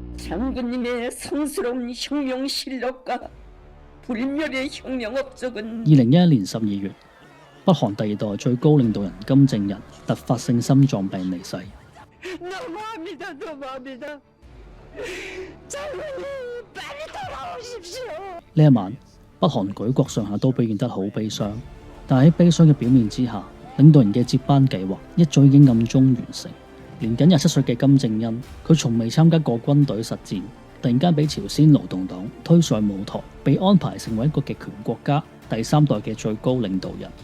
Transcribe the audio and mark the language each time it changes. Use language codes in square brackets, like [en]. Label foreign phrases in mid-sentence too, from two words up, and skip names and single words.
[ko] 장군님의 성스러운 혁명 실력과 불멸의 혁명 업적은 [yue] 2011年12月，北韓第二代最高領導人金正日突發性心臟病離世。 [ko] 너무합니다. 너무합니다. 장군님 빨리 돌아오십시오. [yue] 呢一晚，北韓舉國上下都表現得好悲傷，但喺悲傷嘅表面之下，領導人嘅接班計劃一早已經暗中完成。年僅27歲嘅金正恩，佢從未參加過軍隊實戰，突然間俾朝鮮勞動黨推上舞台，被安排成為一個極權國家第3代嘅最高領導人。